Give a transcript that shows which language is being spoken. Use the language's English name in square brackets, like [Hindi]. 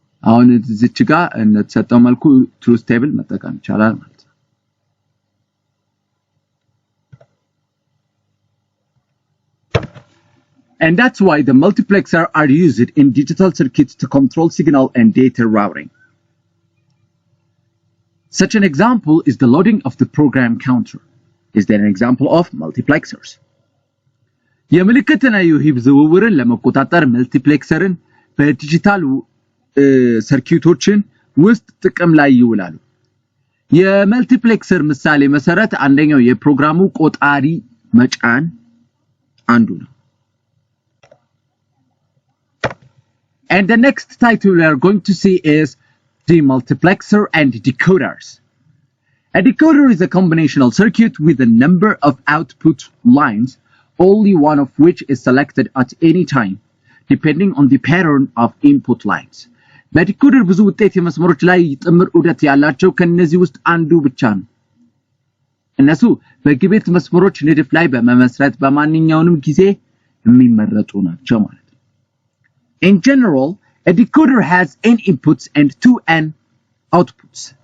[Amharic] አሁን እዚች ጋር እንደተሰጠው መልኩ ትሩዝ ቴብል መጠቀም ይቻላል ማለት ነው [English] And that's why the multiplexer are used in digital circuits to control signal and data routing. Such an example is the loading of the program counter. Is there an example of multiplexers? [Amharic] የምልክትና የሂብ ዝውውርን ለመቆጣጠር መልቲፕሌክሰርን በዲጂታል ሰርኪዩቶችን ውስጥ ጥቅም ላይ ይውላሉ። የመልቲፕሌክሰር ምሳሌ መሰረት አንደኛው የፕሮግራሙ ቆጣሪ መጫን አንዱ ነው። [English] And the next title we are going to see is Demultiplexer and Decoders. A decoder is a combinational circuit with a number of output lines, only one of which is selected at any time, depending on the pattern of input lines. [Amharic] በዲኮደር ብዙ ውጤት የመስመሮች ላይ ጥምር ዑደት ያላቸው ከነዚህ ውስጥ አንዱ ብቻ ነው። እነሱ በግቤት መስመሮች ንድፍ ላይ በመመስረት በማንኛውም ጊዜ የሚመረጡ ናቸው ማለት ነው። [English] In general, a decoder has n inputs and 2n outputs.